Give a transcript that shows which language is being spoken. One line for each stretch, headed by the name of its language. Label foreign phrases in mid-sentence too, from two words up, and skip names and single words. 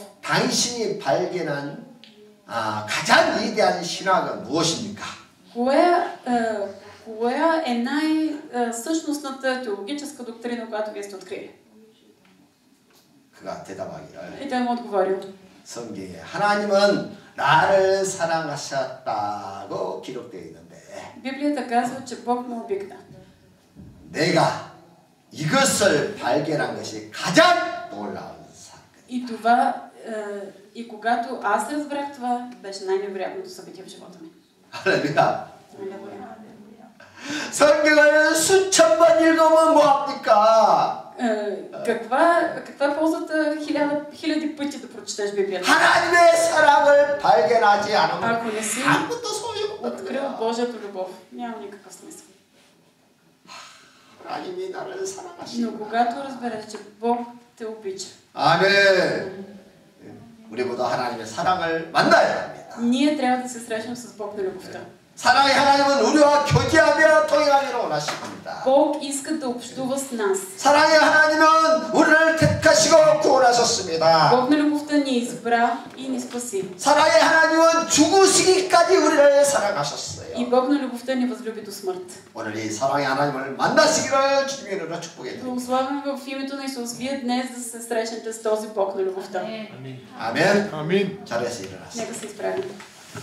Korean: 당신이 발견한 가장 위대한 신학은 무엇입니까?
Bulgarian: Коя е най-същностната теологическа доктрина, която вие сте открили?
Korean: 그가 대답하기를
Bulgarian: И той му отговорил.
Korean: 성경에 하나님은 나를 사랑하셨다고 기록되어 있는데
Bulgarian: Библията казва, че Бог ме обикна.
Korean: 내가 이것을 발견한 것이 가장 놀라운 사건.
Bulgarian: И това, и когато аз разбрах това, беше най-невероятното събитие в живота ми.
Korean: 할렐루야. 성경을 수천 번 읽으면 뭐합니까?
Bulgarian: Каква е ползата хиляди пъти да прочетеш Библията?
Korean: 하나님의 사랑을 발견하지 않으면
Bulgarian: Ако не си
Korean: 아무것도 소용없는
Bulgarian: открил
Korean: 거야.
Bulgarian: Божията любов, няма никакъв смисъл.
Korean: 하나님이 나를
Bulgarian: Но
Korean: 사랑하시고
Bulgarian: когато разбереш, че Бог те обича,
Korean: 아멘. 우리보다 하나님의 사랑을 만나야 합니다.
Bulgarian: ние трябва да се срещнем с Бог на любовта.
Korean: 사랑의 하나님은 우리와 교제하며 동행하기를 원하십니다.
Bulgarian: Бог иска да общува с нас.
Korean: 사랑의 하나님은 우리를 택하시고 구원하셨습니다.
Bulgarian: Бог на любовта ни избра и ни спаси.
Korean: 사랑의 하나님은 죽으시기까지 우리를 사랑하셨어요.
Bulgarian: И Бог на любовта ни възлюби до смърт.
Korean: 오늘 이 사랑의 하나님을 만나시기를 주님의 이름으로 축복해 드립니다.
Bulgarian: Благославяме в името на Исус, вие днес да се срещнете с този Бог на любовта.
Korean: 아멘. 아멘. 자리에서 일어나세요.
Bulgarian: Нека се изправим.